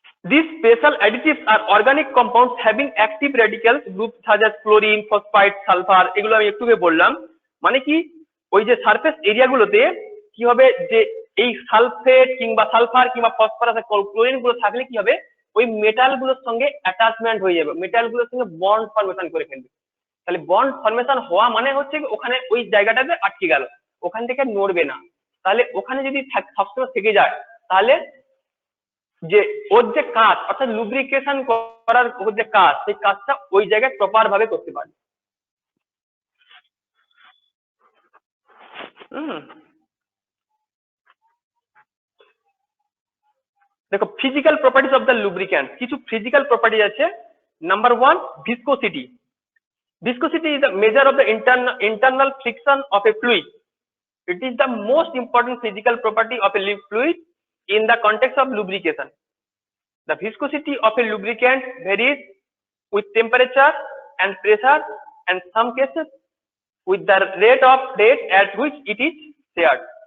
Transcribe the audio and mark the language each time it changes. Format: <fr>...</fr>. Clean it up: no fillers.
<en>These special additives are organic compounds having active radicals groups such as chlorine, phosphide, sulfur,</en> <bn>এগুলো আমি একটু আগে বললাম। মানে কি, ওই যে সারফেস এরিয়া গুলোতে কি হবে, যে এই সালফেট কিংবা সালফার কিংবা ফসফরাস ক্লোরিন গুলো থাকলে কি হবে, ওই মেটাল গুলোর সঙ্গে অ্যাটাচমেন্ট হয়ে যাবে, মেটাল গুলোর সঙ্গে বন্ড ফর্মেশন করে ফেলবে। তাহলে বন্ড ফর্মেশন হওয়া মানে হচ্ছে কি ওখানে ওই জায়গাটাতে আটকে গেল, ওখান থেকে নড়বে না। তাহলে ওখানে যদি সবসময় থেকে যায়, তাহলে যে ওর যে কাজ অর্থাৎ লুব্রিকেশন করার ওর যে কাজ, সেই কাজটা ওই জায়গায় প্রপার ভাবে করতে পারে। দেখো</bn> <en>physical properties of the lubricant,</en> <bn>কিছু ফিজিক্যাল প্রপার্টি আছে। Number 1, viscosity.</bn> <en>Viscosity is the measure of the internal friction of a fluid. It is the most important physical property of a fluid in the context of lubrication. The viscosity of a lubricant varies with temperature and pressure, and some cases with the rate at which it is shared.</en>